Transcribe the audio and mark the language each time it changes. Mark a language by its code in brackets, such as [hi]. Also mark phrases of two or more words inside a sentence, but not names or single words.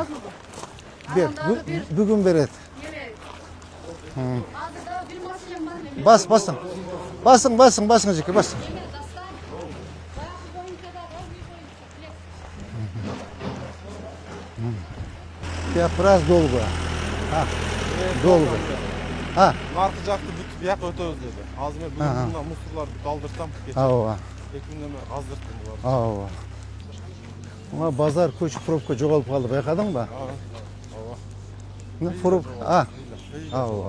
[ky] Бер. Бүгүн берет. Басың. Басың жеке, басың. [ru] Я раз долго. Долго. [ky] Аркы жакты бүтүп бияка өтөбүз деди. Азыр мен бүгүн мусорларды калдыртам. Ооба. 2 күндөн бери аздырттым буларды. Ооба. Мына базар көчүп пробка жоголуп калды, байкадыңбы? Ооба. Пробка. Ооба.